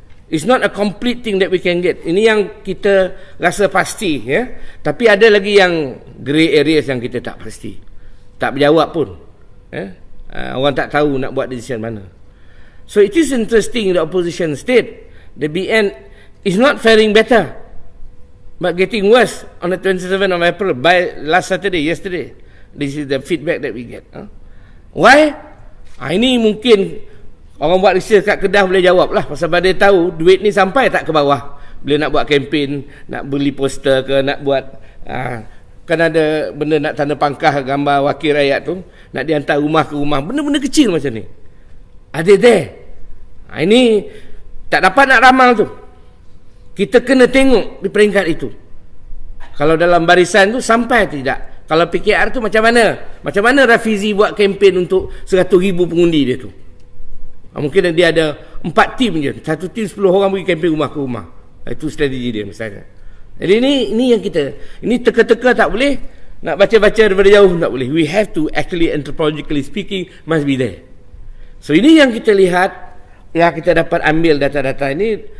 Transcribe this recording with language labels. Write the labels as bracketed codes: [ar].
[en] It's not a complete thing that we can get. [ms] Ini yang kita rasa pasti, ya. Tapi ada lagi yang grey areas yang kita tak pasti. Tak berjawab pun. Orang tak tahu nak buat decision mana. [en] So it is interesting in the opposition state. The BN is not faring better, but getting worse on the 27th of April by last Saturday, yesterday. This is the feedback that we get. Why? [ms] Ini mungkin orang buat research kat Kedah boleh jawab lah. Pasal dia tahu duit ni sampai tak ke bawah. Bila nak buat kempen, nak beli poster ke, nak buat kan ada benda nak tanda pangkah gambar wakil rakyat tu, nak dihantar rumah ke rumah, benda-benda kecil macam ni. Ada there. Ini tak dapat nak ramal tu. Kita kena tengok di peringkat itu. Kalau dalam barisan tu sampai tidak. Kalau PKR tu macam mana? Macam mana Rafizi buat kempen untuk 100,000 pengundi dia tu? Mungkin dia ada 4 tim je. Satu tim 10 orang pergi kempen rumah ke rumah. Itu strategi dia misalnya. Jadi ini yang kita, ini teka-teka tak boleh. Nak baca-baca daripada jauh tak boleh. [en] We have to actually, anthropologically speaking, must be there. [ms] So ini yang kita lihat, yang kita dapat ambil data-data ini.